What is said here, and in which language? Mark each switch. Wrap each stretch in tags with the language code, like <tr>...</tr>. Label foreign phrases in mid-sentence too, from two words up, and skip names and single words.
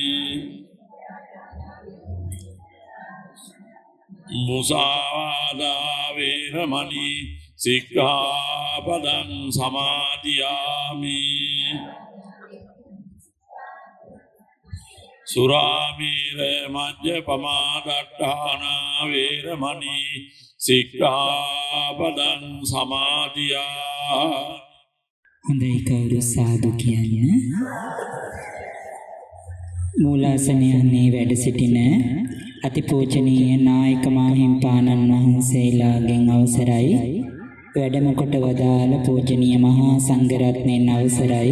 <pi>Musāvādā vēramaṇī sikkhapadang samādhiyāmi. Surāmēra majjapamādaṭṭhānā vēramaṇī sikkhapadang samādhiyāmi.</pi> <si>හොඳයි කවුරු සාදු කියන්න. මූලාසනයන්නේ වැඩ සිටින අතිපූජනීය නායක මාහිම්පාණන් වහන්සේලාගෙන් අවසරයි. වැඩම කොට වදාළ පූජනීය මහා සංඝරත්නයන් අවසරයි.</si>